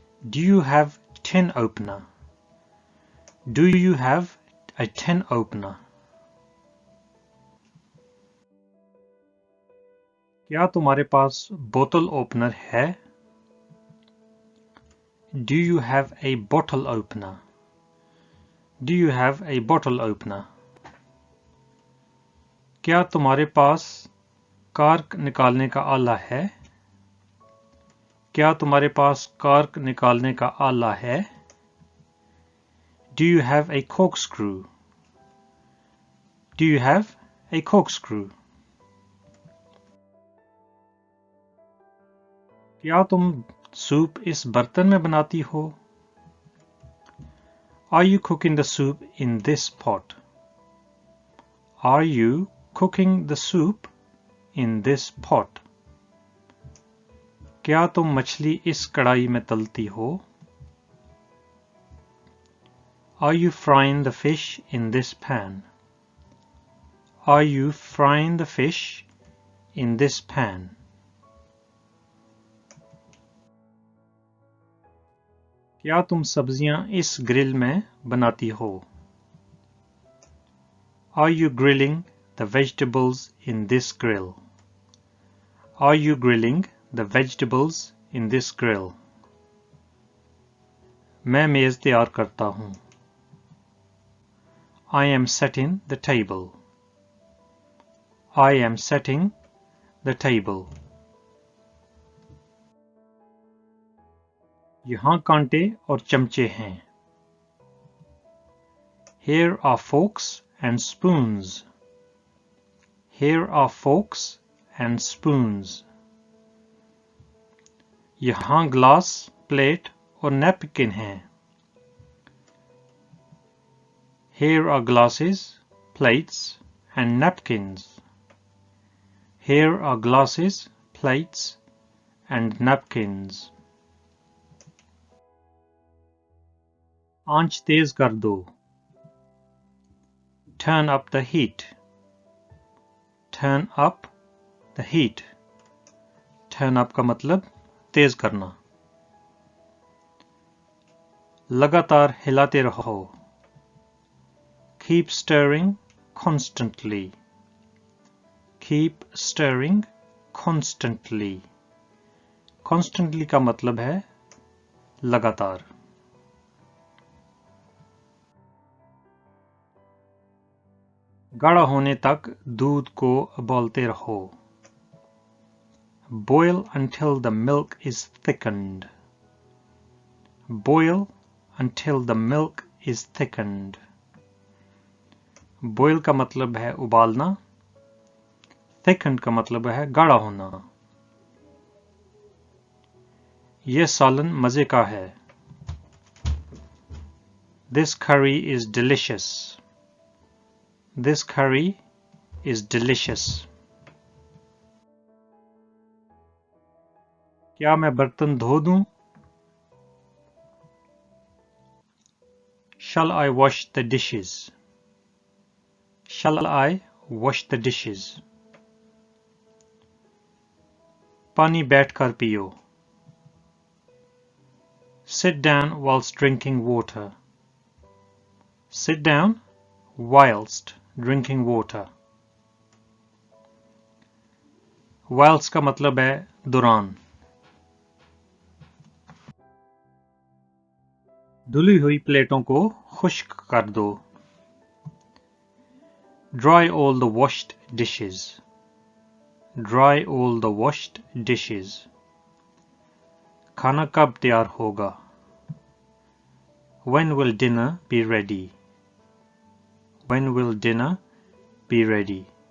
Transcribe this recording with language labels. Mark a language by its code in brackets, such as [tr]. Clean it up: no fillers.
[en] Do you have tin opener? Do you have a tin opener? [hi] क्या तुम्हारे पास बोतल opener है? [en] Do you have a bottle opener? Do you have a bottle opener? [hi] क्या तुम्हारे पास cork निकालने का आला है? क्या तुम्हारे पास कार्क निकालने का आला है? [en] Do you have a corkscrew? Do you have a corkscrew? [hi] क्या तुम सूप इस बर्तन में बनाती हो? [en] Are you cooking the soup in this pot? Are you cooking the soup in this pot? [hi] क्या तुम मछली इस कढ़ाई में तलती हो? [en] Are you frying the fish in this pan? Are you frying the fish in this pan? [hi] क्या तुम सब्जियां इस ग्रिल में बनाती हो? [en] Are you grilling the vegetables in this grill? Are you grilling the vegetables in this grill? [hi] मैं मेज तैयार करता हूँ। [en] I am setting the table. I am setting the table. [hi] यहाँ कांटे और चमचे हैं। [en] Here are forks and spoons. Here are forks and spoons. [hi] यहाँ ग्लास, प्लेट और नैपकिन हैं। [en] Here are glasses, plates and napkins. Here are glasses, plates and napkins. [hi] आंच तेज कर दो। [en] Turn up the heat. Turn up the heat. [hi] Turn up का मतलब तेज करना। लगातार हिलाते रहो। [en] Keep stirring constantly. Keep stirring constantly. [hi] Constantly का मतलब है लगातार। गाढ़ा होने तक दूध को उबालते रहो। [en] Boil until the milk is thickened. Boil until the milk is thickened. [hi] Boil का मतलब है उबालना। Thickened का मतलब है गाढ़ा होना। यह सालन मजे का है। [en] This curry is delicious. This curry is delicious. [hi] क्या मैं बर्तन धो दूं? [en] Shall I wash the dishes? Shall I wash the dishes? [hi] पानी बैठकर पियो। [en] Sit down whilst drinking water. Sit down whilst drinking water. [hi] Whilst का मतलब है दौरान। धुली हुई प्लेटों को खुश्क कर दो। [en] Dry all the washed dishes. Dry all the washed dishes. [hi] खाना कब तैयार होगा? [en] When will dinner be ready? When will dinner be ready?